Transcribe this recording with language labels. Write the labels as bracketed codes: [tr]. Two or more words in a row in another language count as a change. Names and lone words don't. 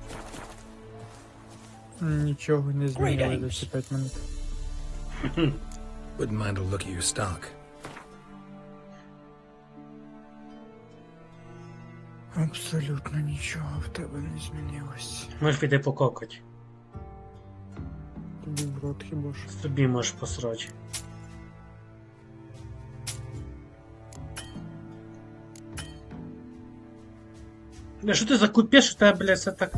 [uk] Нічого не змінили за ці 5 минут. [en] Wouldn't mind a look at your stock. [uk] Абсолютно нічого в тебе не змінилось. Можеш піти пококать. Собі в рот хіба ж. Собі можеш посрати. Бля, що ти за купеш, у тебе, блядь, все так...